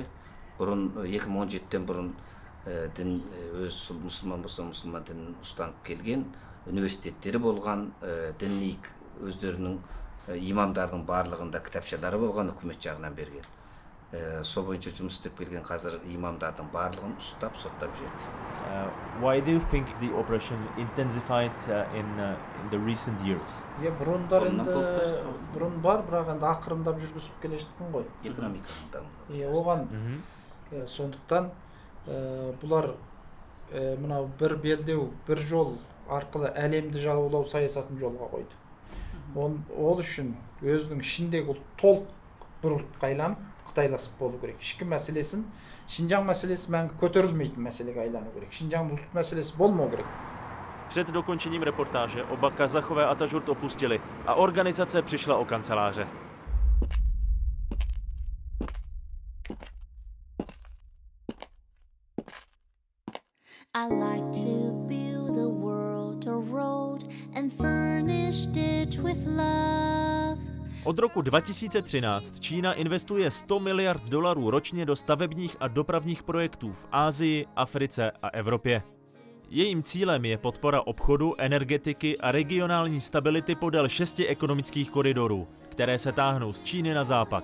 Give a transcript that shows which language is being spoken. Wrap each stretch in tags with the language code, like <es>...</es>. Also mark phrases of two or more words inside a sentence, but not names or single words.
<kk>Бұрын 2017-тен бұрын дін өз мұсылман болса мұсылман дінін ұстанып келген, университеттері болған, діни өздерінің имамдардың барлығында кітапшалары болған, үкімет жағынан берген. Сол бойынша жұмыс істеп келген қазір имамдардың барлығын ұстап, соттап жіберді.</kk> <en>Why do you think the operation intensified in the recent years?</en> <kk>Бұрын бар, бірақ енді ақырындап жүргізіп келе жатқан ғой. Экономиканың дамуы. Оған сондықтан бұлар мынау бір белдеу, бір жол арқылы әлемді жаулау саясатын жолға қойды. Ол үшін өзінің ішіндегі толық бір ұлтқа айланып Қытайласып болу керек. Ішкі мәселесін, Шинжаң мәселесі мәңгі көтерілмейтін мәселеге айлану керек. Шинжаң ұлт мәселесі болмау керек.</kk> <cs>Před dokončením reportáže oba Kazachové Atažurt opustili a organizace přišla o kanceláře.</cs> <en>I like to build the world a road and furnished it with love.</en> <cs>Od roku 2013 Čína investuje $100 miliard ročně do stavebních a dopravních projektů v Asii, Africe a Evropě. Jejím cílem je podpora obchodu, energetiky a regionální stability podél 6 ekonomických koridorů, které se táhnou z Číny na západ.</cs>